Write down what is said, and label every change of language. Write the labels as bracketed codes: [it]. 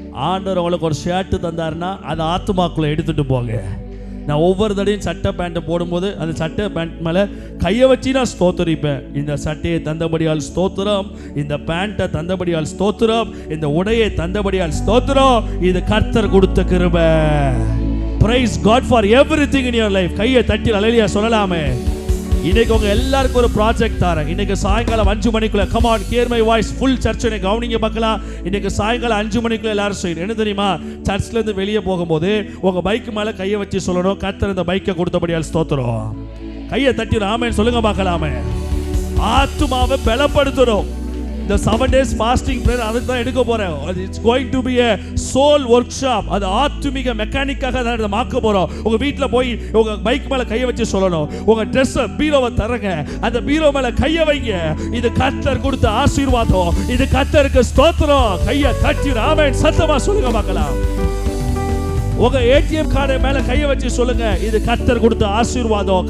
[ta] ஆண்டவர் உங்களுக்கு ஒரு ஷர்ட் தந்தாருன்னா அதை ஆத்துமாக்குள்ள எடுத்துட்டு போங்க. நான் ஒவ்வொரு தடையும் சட்டை பேண்ட்டை போடும்போது அந்த சட்டை பேண்ட் மேலே கையை வச்சு நான் ஸ்தோத்தரிப்பேன். இந்த சட்டையை தந்தபடியால் ஸ்தோத்திரம், இந்த பேண்ட்டை தந்தபடியால் ஸ்தோத்திரம், இந்த உடையை தந்தபடியால் ஸ்தோத்திரம். இது கர்த்தர் கொடுத்த கிருபை. [en] Praise God for everything in your life. [ta] கையை தட்டி அல்லேலூயா சொல்லலாமே. இன்னைக்கு உங்க எல்லாருக்கும் ஒரு ப்ராஜெக்ட் தரேன். இன்னைக்கு சாயங்காலம் 5 மணிக்குள்ள, [en] come on hear my voice, full church [ta] னை கவனிங்க பார்க்கலாம். இன்னைக்கு சாயங்காலம் 5 மணிக்குள்ள எல்லாரும் செய்யணும். என்ன தெரியுமா? சர்ச்ல இருந்து வெளியே போகும்போது உங்க பைக் மேல கையை வச்சு சொல்லணும், கர்த்தர் இந்த பைக்கை கொடுத்தபடியால் ஸ்தோத்திரம். கையை தட்டி ஆமென் சொல்லுங்க பார்க்கலாமே. ஆத்துமாவை பலப்படுத்தணும். [en] The 7 days fasting prayer [ta] அதுக்கு தான் எடுக்க போறேன். [en] It's going to be a soul workshop. [ta] அது ஆத்துமிக மெக்கானிக்காக தான் மாக்க போறோம். உங்க வீட்ல போய் உங்க பைக் மேல கையை வச்சு சொல்லணும், உங்க Dress பீரோவை தரங்க, அந்த பீரோ மேல கையை வைங்க. இது கர்த்தர் கொடுத்த ஆசீர்வாதம். இது கர்த்தருக்கு ஸ்தோத்திரம். கையை தட்டி ஆமென் சத்தமா சொல்லுங்க பார்க்கலாம். உங்க ATM கார்டு மேல கையை வச்சு சொல்லுங்க, இது கர்த்தர் கொடுத்த ஆசீர்வாதம்.